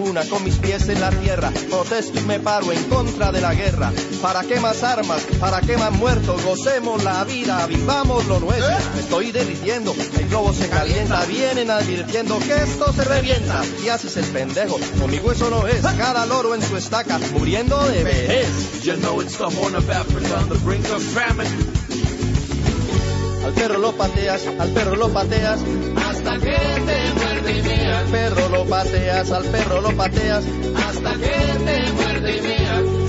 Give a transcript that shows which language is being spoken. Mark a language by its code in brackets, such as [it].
[es] Con mis pies en la tierra, protesto y me paro en contra de la guerra. ¿Para qué más armas? ¿Para qué más muertos? Gocemos la vida, vivamos lo nuestro. Estoy derritiendo, el globo se calienta. Vienen advirtiendo que esto se revienta. ¿Qué haces el pendejo? Conmigo eso no es. Cada loro en su estaca, muriendo de vejez. [en] You know it's the horn of Africa on the brink of famine. [es] Al perro lo pateas, al perro lo pateas. Hasta que te muerde y mea. Al perro lo pateas, al perro lo pateas. Hasta que te muerde y mea.